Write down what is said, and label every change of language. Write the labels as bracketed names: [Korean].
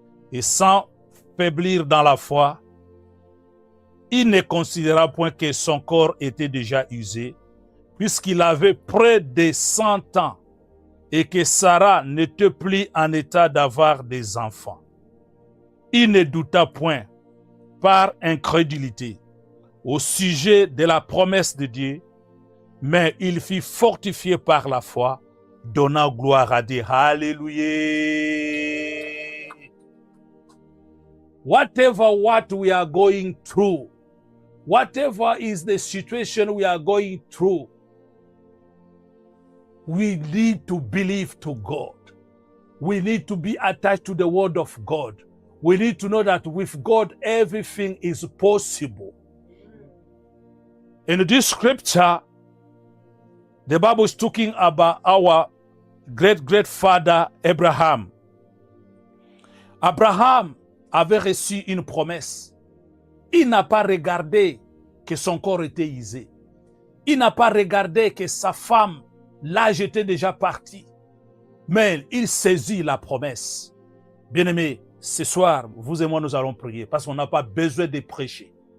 [French] Et sans faiblir dans la foi, il ne considéra point que son corps était déjà usé, puisqu'il avait près de 100 ans, et que Sarah n'était plus en état d'avoir des enfants. il ne douta point par incrédulité au sujet de la promesse de Dieu, mais il fut fortifié par la foi, donnant gloire à Dieu. Alléluia. [English] Whatever what we are going through, whatever is the situation we are going through, we need to believe to God. We need to be attached to the word of God. We need to know that with God, everything is possible. In this scripture, the Bible is talking about our great father Abraham. [French] Abraham avait reçu une promesse. Il n'a pas regardé que son corps était usé. Il n'a pas regardé que sa femme, l'âge était déjà parti. Mais il saisit la promesse. Bien-aimés, ce soir, vous et moi, nous allons prier parce qu'on n'a pas besoin de prêcher.